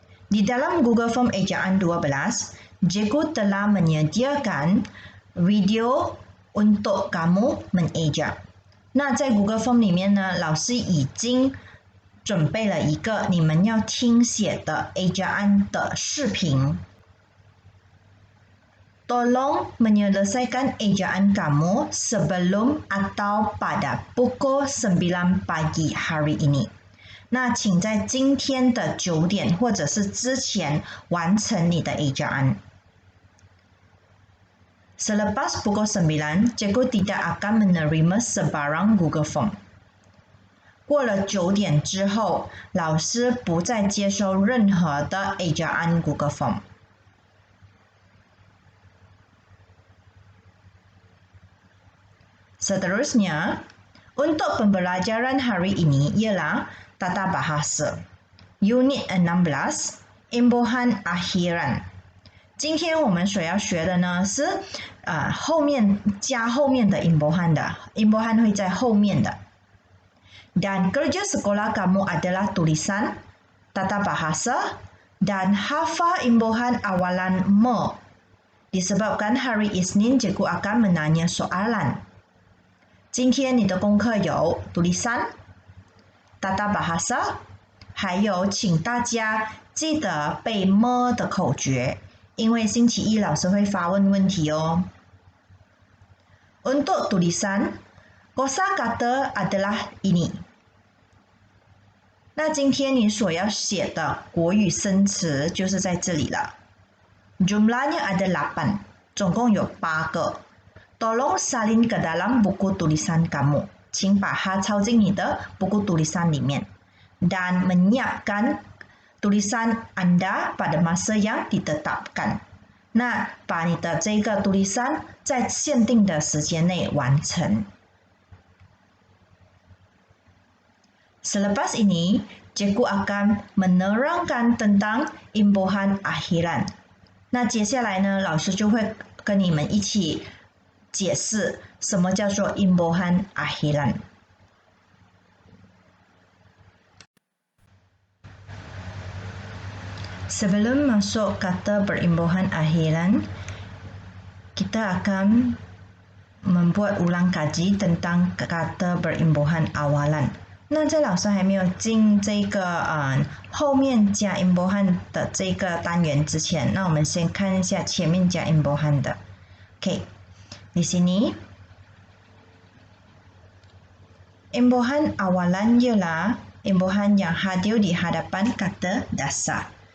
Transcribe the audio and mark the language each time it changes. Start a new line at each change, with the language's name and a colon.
Malay: Di dalam Google Form ejaan 12, Cikgu telah menyediakan video untuk kamu mengeja.
Chinese: 那在 Google Form 里面呢，老师已经准备了一个你们要听写的 ejaan 的视频。
Malay: Tolong menyelesaikan ejaan kamu sebelum atau pada pukul 9 pagi hari ini.
Chinese: 那请在今天的9点或者是之前完成你的ejaan.
Malay: Selepas pukul 9, Cikgu tidak akan menerima sebarang Google Form.
Chinese: 过了9点之后，老师不再接收任何的ejaan Google Form.
Malay: Seterusnya, untuk pembelajaran hari ini ialah Tata Bahasa Unit 16 Imbuhan Akhiran.
Chinese: 今天我们所要学的呢是后面加后面的 imbuhan 的 imbuhan 会在后面的。
Malay: Dan kerja sekolah kamu adalah tulisan, tata bahasa, dan hafal imbuhan awalan me. Disebabkan hari Isnin Cikgu akan menanya soalan.
Chinese: 今天你的功课有 tulisan, tata bahasa, 还有请大家记得背 me 的口诀，因为星期一老师会发问题哦。
Malay: Untuk tulisan, kosakata adalah ini.
Chinese: 那今天你所要写的国语生词就是在这里了。
Malay: Jumlahnya ada 8,
Chinese: 总共有8个。
Malay: Tolong salin ke dalam buku tulisan kamu.
Chinese: 请把它抄进你的 buku tulisan 里面
Malay: dan menyiapkan tulisan anda pada masa yang ditetapkan.
Chinese: 那把你的这个 tulisan 在限定的时间内完成。
Malay: Selepas ini, Cikgu akan menerangkan tentang imbuhan akhiran.
Chinese: 那接下来呢，老师就会跟你们一起解释什么叫做 imbuhan akhiran.
Malay: Sebelum masuk kata berimbuhan akhiran, kita akan membuat ulang kaji tentang kata berimbuhan awalan.
Chinese: 那在老师还没有进这个后面加 imbuhan 的这个单元之前，那我们先看一下前面加 imbuhan 的。
Malay: OK， di sini imbuhan awalan ialah imbuhan yang hadir di hadapan kata dasar.